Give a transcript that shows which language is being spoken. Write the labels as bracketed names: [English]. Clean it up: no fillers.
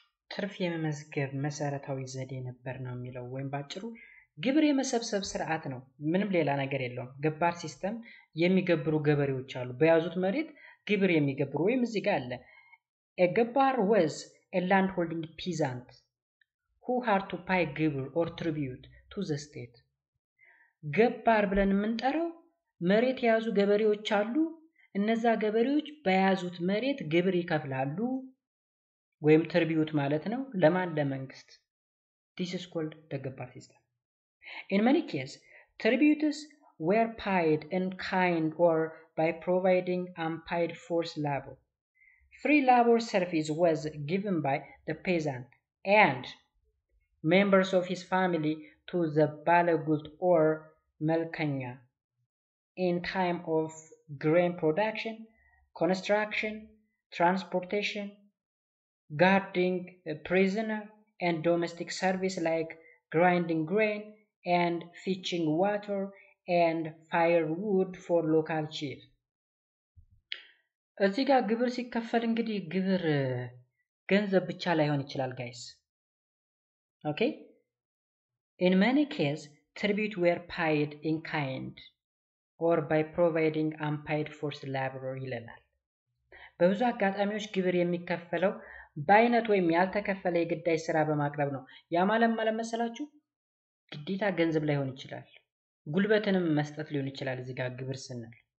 [Amharic] ትርፍ የመመዝገብ መሰረታዊ ዘዴ ነበር ነው የሚለው። ወይም ባጭሩ ግብር የመሰብሰብ ስርዓት ነው። ምንም ሌላ ነገር የለውም። ገባር ሲስተም የሚገብሩ ገበሬዎች አሉ። በያዙት መሬት ግብር የሚገብሩ ወይም እዚህ ጋር አለ [English] a ገባር was a land holding peasant who had to pay ግብር or tribute to the state። [Amharic] ገባር ብለን የምንጠራው መሬት የያዙ ገበሬዎች አሉ። እነዛ ገበሬዎች በያዙት መሬት ግብር ይከፍላሉ ወይም ትሪቢዩት ማለት ነው። ለማን? [English] ለመንግስት። this is called the ገባር system። In many cases, tributes were paid in kind or by providing unpaid forced labor. Free labor service was given by the peasant and members of his family to the ባለጉልት or መልከኛ in time of grain production, construction, transportation, guarding a prisoner, and domestic service like grinding grain and fetching water and firewood for local chief. [Amharic] እዚህ ጋር ግብር ሲከፈል እንግዲህ ግብር ገንዘብ ብቻ ላይሆን ይችላል ጋይስ። ኦኬ [English] in many cases tribute were paid in kind or by providing unpaid forced labor [Amharic] ይለናል። በብዙ አጋጣሚዎች ግብር የሚከፈለው በአይነት ወይም ያልተከፈለ የግዳጅ ስራ በማቅረብ ነው። ያ ማለት መሰላችሁ ግዴታ ገንዘብ ላይሆን ይችላል፣ ጉልበትንም መስጠት ሊሆን ይችላል። እዚህ ጋር ግብር ስንል